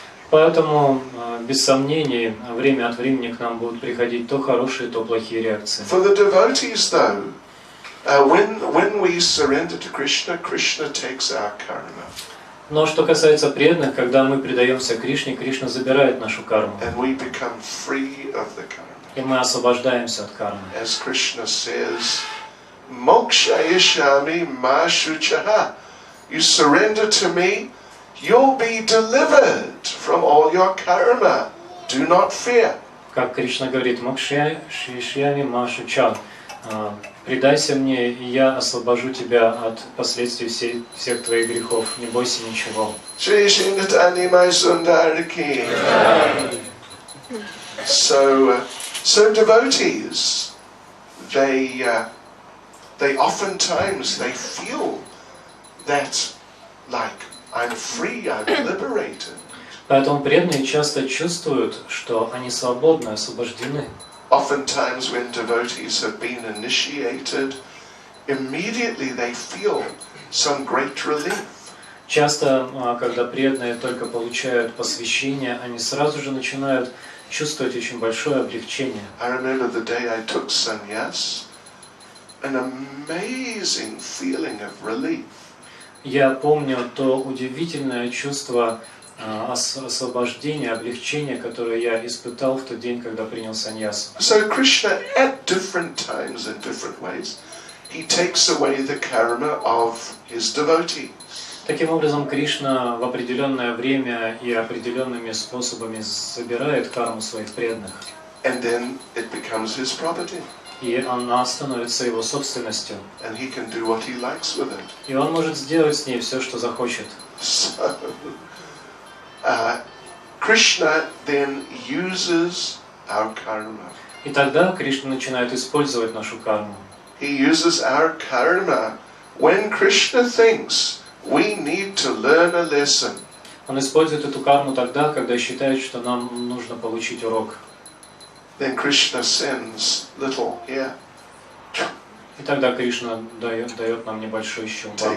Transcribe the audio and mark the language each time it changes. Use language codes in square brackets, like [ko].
[ru] Поэтому, без сомнений, время от времени к нам будут приходить то хорошие, то плохие реакции. [en] For the devotees, though, when we surrender to Krishna, Krishna takes our karma. [ru] Но что касается преданных, когда мы предаемся Кришне, Кришна забирает нашу карму. [en] And we become free of the karma. [ru] И мы освобождаемся от кармы. [en] As Krishna says, [sa] Mokshayashami ma shuchaha. [en] You surrender to me, you'll be delivered from all your karma. Do not fear. [ru] Как Кришна говорит, [sa] Мокшаями Машуча, [ru] предайся мне, и я освобожу тебя от последствий всех твоих грехов. Не бойся ничего. Shri Shingatani Mai Sundariki. [en] So devotees, they oftentimes they feel that like I'm free, I'm liberated. [ru] Поэтому преданные часто чувствуют, что они свободны, освобождены. [en] Oftentimes when devotees have been initiated, immediately they feel some great relief. [ru] Часто, когда преданные только получают посвящение, они сразу же начинают чувствовать очень большое облегчение. [en] I remember the day I took sannyas, an amazing feeling of relief. [ru] Я помню то удивительное чувство освобождения, облегчения, которое я испытал в тот день, когда принял саньясу. [en] So Krishna, at different times in different ways, he takes away the karma of his devotees. [ru] Таким образом, Кришна в определенное время и определенными способами забирает карму своих преданных. [en] And then it becomes his property. [ru] И она становится его собственностью. [en] And he can do what he likes with it. [ru] И он может сделать с ней все, что захочет. [en] So, Krishna then uses our karma. [ru] И тогда Кришна начинает использовать нашу карму. [en] He uses our karma when Krishna thinks we need to learn a lesson. [ru] Он использует эту карму тогда, когда считает, что нам нужно получить урок. [en] Then Krishna sends little here. [ru] И тогда Кришна дает нам небольшой щелбан.